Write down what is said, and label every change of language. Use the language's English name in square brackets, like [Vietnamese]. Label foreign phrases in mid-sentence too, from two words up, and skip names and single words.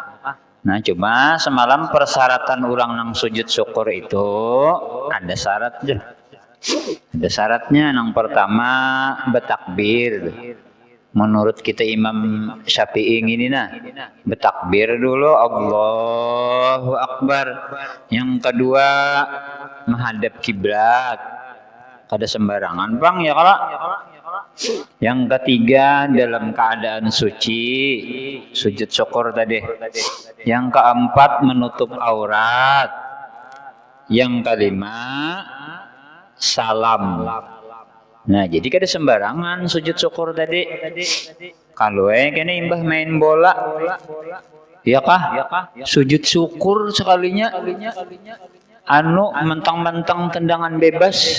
[Indonesian] Nah, cuma semalam persyaratan orang nang sujud syukur itu ada syaratnya. Ada syaratnya. Yang pertama bertakbir. Menurut kita Imam Syafi'i ini nah bertakbir dulu [Arabic] Allahu Akbar. [Indonesian] Yang kedua menghadap kiblat. Kada sembarangan bang ya kalau. Yang ketiga dalam keadaan suci sujud syukur tadi. Yang keempat menutup aurat. Yang kelima salam. Nah, jadi kada sembarangan sujud syukur tadi. [Banjar] Kalau kene imbah main bola. [Indonesian] Ya kah? Sujud syukur sekalinya. Anu mentang-mentang tendangan bebas.